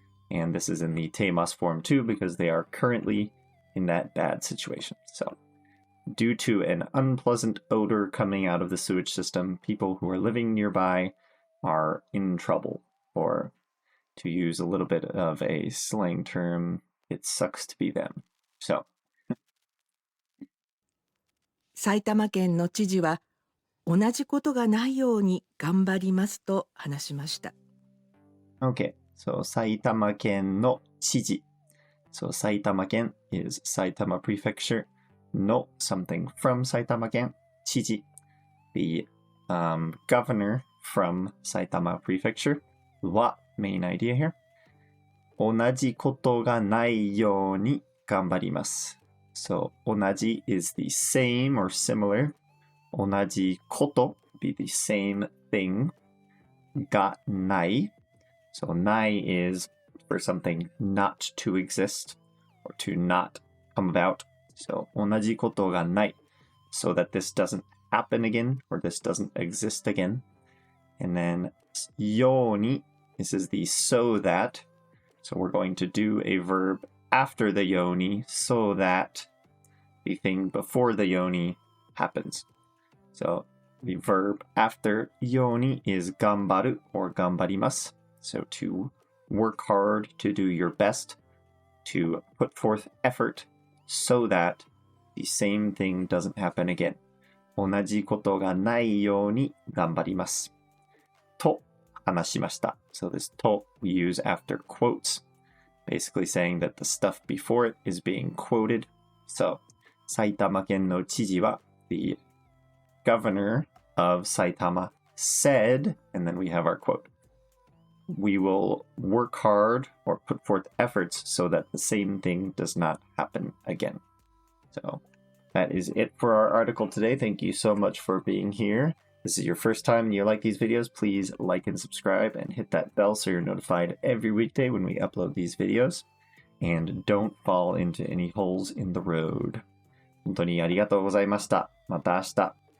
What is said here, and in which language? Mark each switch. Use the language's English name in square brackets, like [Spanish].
[English] And this is in the ています form too because they are currently in that bad situation. So, due to an unpleasant odor coming out of the sewage system, people who are living nearby are in trouble. Or, to use a little bit of a slang term, it sucks to be them. So, [Japanese] 埼玉県の知事は、同じことがないように頑張りますと話しました。 [English] okay. So, 埼玉県の知事. So, 埼玉県 is Saitama Prefecture. No, something from Saitama県. [Japanese] 知事. [English] The governor from Saitama Prefecture. は main idea here. [Japanese] 同じことがないように頑張ります. [English] So, 同じ is the same or similar. 同じこと be the same thing. [Japanese] がない. [English] So, ない is for something not to exist or to not come about. So, [Japanese] 同じことがない [English] so that this doesn't happen again or this doesn't exist again. And then ように this is the so that. So we're going to do a verb after the ように so that the thing before the ように happens. So the verb after ように is 頑張る or 頑張ります. So to work hard, to do your best, to put forth effort so that the same thing doesn't happen again. [Japanese] 同じことがないように頑張ります。と話しました。 [English] So this と we use after quotes, basically saying that the stuff before it is being quoted. So [Japanese] 埼玉県の知事は [English] the governor of Saitama said, and then we have our quote.We will work hard or put forth efforts so that the same thing does not happen again. So that is it for our article today. Thank you so much for being here. If this is your first time and you like these videos, please like and subscribe and hit that bell so you're notified every weekday when we upload these videos. And don't fall into any holes in the road. [Japanese] 本当にありがとうございました。また明日。